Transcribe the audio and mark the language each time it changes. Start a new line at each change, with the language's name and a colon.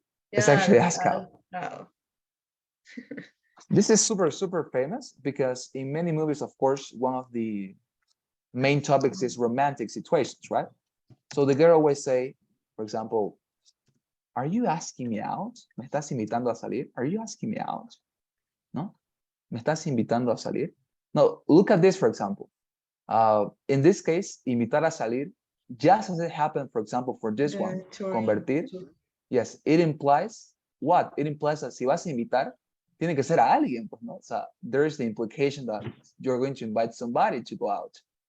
English: It's actually ask out. Out. This is super, super famous because in many movies, of course, one of the main topics is romantic situations, right? So the girl always say, for example, are you asking me out?
Spanish: ¿Me estás invitando a salir?
English: Are you asking me out?
Spanish: ¿No? ¿Me estás invitando a salir?
English: No, look at this, for example. In this case,
Spanish: invitar a salir,
English: just as it happened, for example, for this one, convertir, yes, it implies what? It implies that
Spanish: si vas a invitar, tiene que ser a alguien, pues, ¿no? O sea,
English: there's the implication that you're going to invite somebody to go out.